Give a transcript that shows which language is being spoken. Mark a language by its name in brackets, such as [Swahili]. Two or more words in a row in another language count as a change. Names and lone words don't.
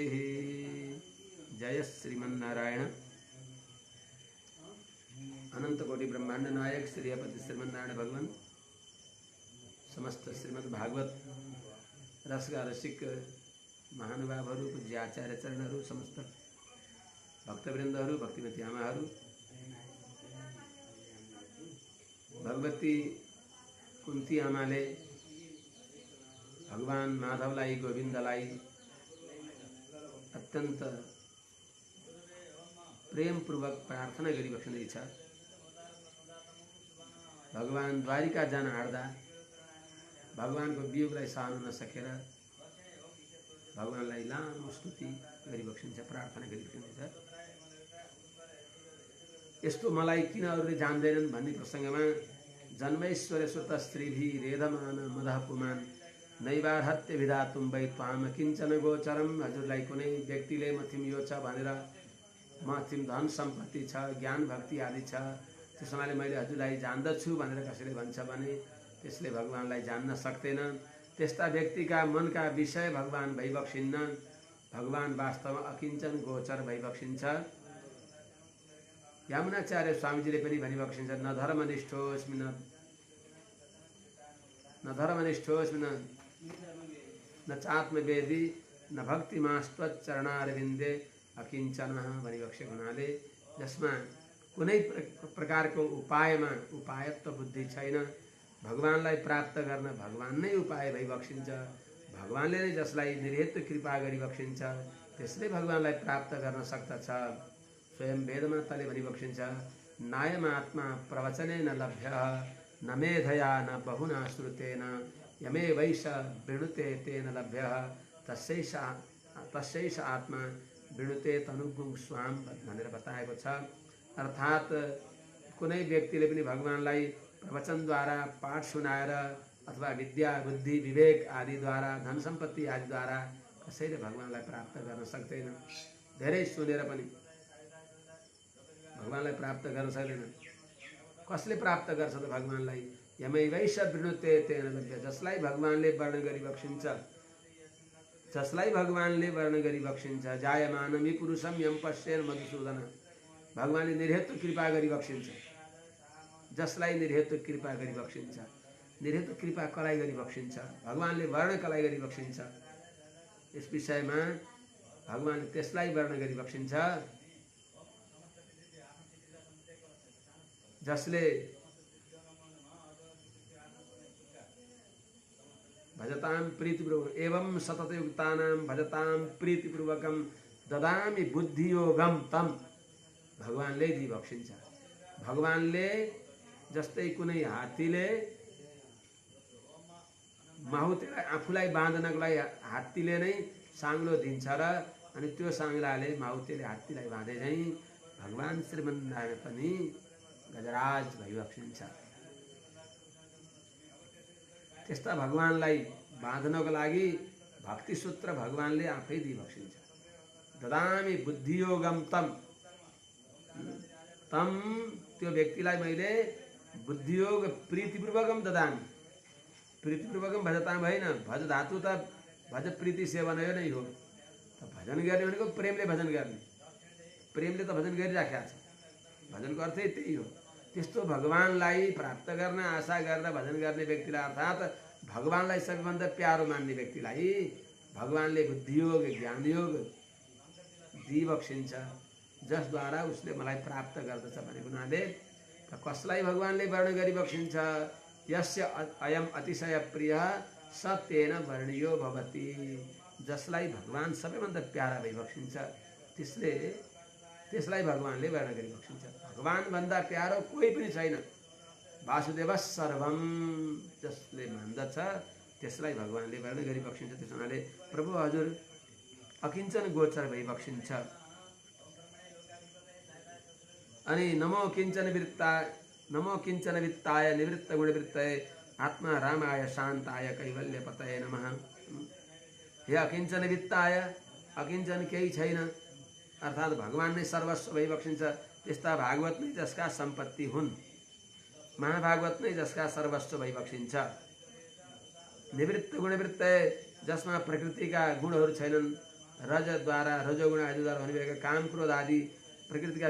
[Nepali] जय श्रीमन्नारायण। अनंत कोटि ब्रह्मांड नायक श्रीपति श्रीमन्नारायण भगवान समस्त श्रीमद् भागवत रसगा रसिक महानुभावहरू, पूज्य आचार्य चरणहरू, समस्त भक्तवृन्दहरू, भक्तिमती आमाहरू, भगवती कुन्ती आमाले भगवान माधवलाई, गोविन्दलाई अत्यन्त प्रेमपूर्वक प्रार्थना गरिबस्नुहुँदैछ। भगवान द्वारिका जान आँट्दा भगवानको वियोगलाई सहन नसकेर भगवानलाई लामो स्तुति गरिबस्नुहुन्छ, प्रार्थना गरिबस्नुहुन्छ। यस्तो मलाई किन अरूले जान्दैनन् भन्ने प्रसङ्गमा [Sanskrit] जन्मैश्वर्य सुत स्त्रीभि रेधमान मदह पुमान नैवार्हत्य विधातुम वै त्वाम किञ्चन गोचरम। [Nepali] हजुरलाई कुनै व्यक्तिले मथिम यो छ भनेर, मथिम धन सम्पत्ति छ, ज्ञान भक्ति आदि छ, त्यसमाले मैले हजुरलाई जान्दछु भनेर कसैले भन्छ भने त्यसले भगवानलाई जान्न सक्दैन। त्यस्ता व्यक्तिका मनका विषय भगवान भइबक्सिन्न। भगवान वास्तवमा अकिञ्चन गोचर भइबक्सिन्छ। यमुनाचार्य स्वामीजीले पनि भनिबक्सिन्छ, [Sanskrit] न धर्मनिष्ठोस्मि न चात्मवेदी न भक्तिमास्त्वच्चरणारविन्दे [Nepali] अकिञ्चन भनिबक्सेको हुनाले जसमा कुनै प्रकारको उपायत्व बुद्धि छैन, भगवानलाई प्राप्त गर्न भगवान नै उपाय भइबक्सिन्छ। भगवानले नै जसलाई निर्हेतु कृपा गरिबक्सिन्छ त्यसले भगवानलाई प्राप्त गर्न सक्दछ। स्वयं वेदमाताले भनिबक्सिन्छ, [Sanskrit] नायमात्मा प्रवचनेन लभ्यः न मेधया न बहुना श्रुतेन यमे वैश वृणुते तेन लभ्यः तस्यैष आत्मा वृणुते तनुगुं स्वाम [Nepali] भनेर बताएको छ। अर्थात् कुनै व्यक्तिले पनि भगवानलाई प्रवचनद्वारा, पाठ सुनाएर अथवा विद्या बुद्धि विवेक आदिद्वारा, धन सम्पत्ति आदिद्वारा कसैले भगवानलाई प्राप्त गर्न सक्दैन। धेरै सुनेर पनि भगवानलाई प्राप्त गर्न सक्दैन। कसले प्राप्त गर्छ त भगवानलाई? [Sanskrit] यमै वैश वृणुते तेन लभ्य। [Nepali] जसलाई भगवानले वर्ण गरिबक्सिन्छ, जसलाई भगवानले वर्ण गरिबक्सिन्छ, [Sanskrit] जायमानमि पुरुषम यम पश्येन मधुसूदन। [Nepali] भगवानले निर्हेतु कृपा गरिबक्सिन्छ। जसलाई निर्हेतु कृपा गरिबक्सिन्छ, निर्हेतु कृपा कलाई गरिबक्सिन्छ, भगवानले वर्ण कलाई गरिबक्सिन्छ। यस विषयमा भगवानले त्यसलाई वर्ण गरिबक्सिन्छ जसले [Sanskrit] भजताम प्रीतिपूर्वकम एवं सततयुक्तानां भजताम प्रीतिपूर्वकम ददामि बुद्धियोगम तम। [Nepali] भगवानले दिइबक्सिन्छ। भगवानले जस्तै कुनै हात्तीले माहुतेलाई आफूलाई बाँध्नको लागि हात्तीले नै साङ्लो दिन्छ र अनि त्यो साङ्लाले माहुतेले हात्तीलाई बाँधे झैँ भगवान श्रीमन्नारायण पनि गजराज भइबक्सिन्छ। त्यस्ता भगवानलाई बाँध्नको लागि भक्ति सूत्र भगवानले आफै दिइबक्सिन्छ। [Sanskrit] ददामि बुद्धियोगम तम। [Nepali] तम त्यो व्यक्तिलाई मैले बुद्धियोग [Sanskrit] प्रीतिपूर्वकम ददामि। प्रीतिपूर्वकम भजताम [Nepali] होइन, भज धातु त [Sanskrit] भज प्रीति सेवन [Nepali] नै हो। त भजन गर्ने भनेको प्रेमले भजन गर्ने। प्रेमले त भजन गरिराखेको छ। भजनको अर्थै त्यही हो। त्यस्तो भगवानलाई प्राप्त गर्न आशा गरेर भजन गर्ने व्यक्तिलाई, अर्थात् भगवानलाई सबैभन्दा प्यारो मान्ने व्यक्तिलाई भगवानले बुद्धियोग ज्ञानयोग दिइबक्सिन्छ, जसद्वारा उसले मलाई प्राप्त गर्दछ भनेको हुनाले कसलाई भगवानले वर्ण गरिबक्सिन्छ? [Sanskrit] यस्य अयम अतिशय प्रिय स तेन वर्णियो भवति। [Nepali] जसलाई भगवान सबैभन्दा प्यारा भइबक्सिन्छ त्यसलाई भगवानले वर्ण गरिबक्सिन्छ। भगवान भन्दा प्यारो कोही पनि छैन। [Sanskrit] वासुदेव सर्वम [Nepali] जसले मान्दछ त्यसलाई भगवानले वर्ण गरिबक्सिन्छ। त्यस हुनाले प्रभु हजुर अकिञ्चन गोचर भइबक्सिन्छ। [Sanskrit] अनि नमो किञ्चन वित्ताय निवृत्त गुणवृत्तये आत्मा रामाय शान्ताय कैवल्य पतये नमः। हे अकिञ्चन वित्ताय, [Nepali] अकिञ्चन केही छैन, अर्थात् भगवान नै सर्वस्व भइबक्सिन्छ। त्यस्ता भागवत नै जसका सम्पत्ति हुन्, महाभागवत नै जसका सर्वस्व भइबक्सिन्छ। [Sanskrit] निवृत्त गुणवृत्तये [Nepali] जसमा प्रकृतिका गुणहरू छैनन्, रजद्वारा रजोगुण आदिद्वारा भनिरहेका काम क्रोध आदि प्रकृतिका